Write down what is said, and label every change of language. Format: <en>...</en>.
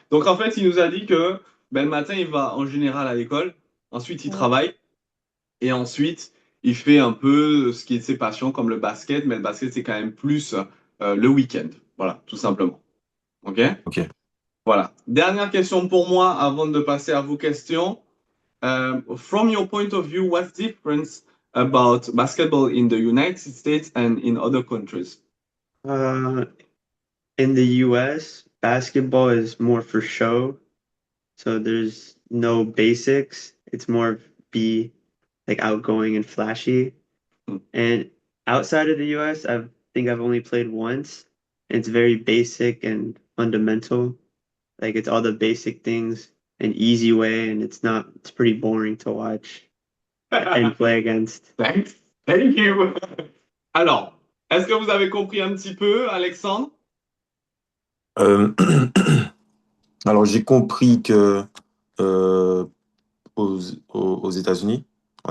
<fr>Donc en fait, il nous a dit que ben, le matin, il va en général à l'école, ensuite il oui. travaille, et ensuite il fait un peu ce qui est de ses passions comme le basket, mais le basket, c'est quand même plus le week-end. Voilà, tout simplement. Ok? Ok. Voilà. Dernière question pour moi avant de passer à vos questions.</fr> <en>From your point of view, what's difference about basketball in the United States and in other countries? Uh, in the US, basketball is more for show, so there's no basics. It's more be like outgoing and flashy. Hmm. And outside of the US, I think I've only played once. It's very basic and fundamental. Like it's all the basic things, an easy way, and it's pretty boring to watch and play against. Thanks. Thank you.</en> <fr>Alors, est-ce que vous avez compris un petit peu, Alexandre? Euh, alors, j'ai compris que euh, aux États-Unis, en</fr>